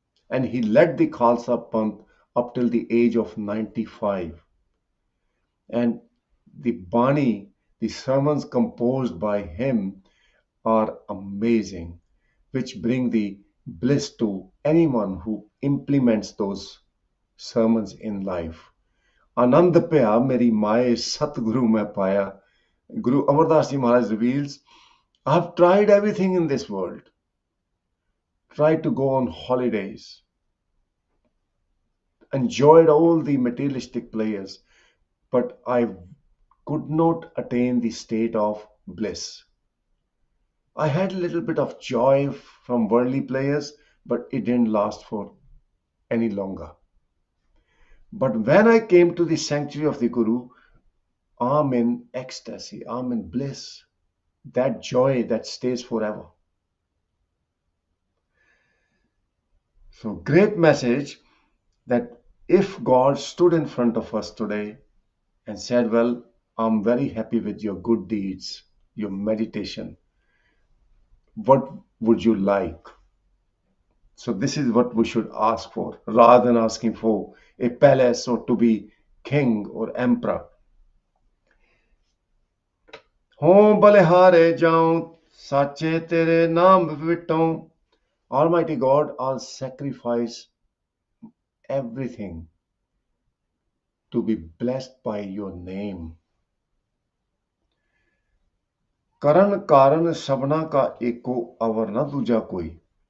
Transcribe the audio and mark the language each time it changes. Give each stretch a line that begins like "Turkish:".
English: And he led the Khalsa Panth up till the age of 95. And the Bani, the sermons composed by him, are amazing, which bring the bliss to anyone who implements those sermons in life.
Punjabi: आनंद पया मेरी माए सतगुरु मैं पाया.
English: Guru Amar Das Ji Maharaj reveals, I have tried everything in this world. Tried to go on holidays. Enjoyed all the materialistic pleasures. But I could not attain the state of bliss. I had a little bit of joy from worldly pleasures, but it didn't last for any longer. But when I came to the sanctuary of the Guru, I'm in ecstasy, I'm in bliss, that joy that stays forever. So, great message that if God stood in front of us today and said, well, I'm very happy with your good deeds, your meditation, what would you like? So, this is what we should ask for rather than asking for a palace or to be king or emperor.
Punjabi: हों बलिहारे जाऊं साचे तेरे नाम विटों.
English: Almighty God, I'll sacrifice everything to be blessed by your name.
Punjabi: करण कारण सबना का एको अवर न दूजा कोई.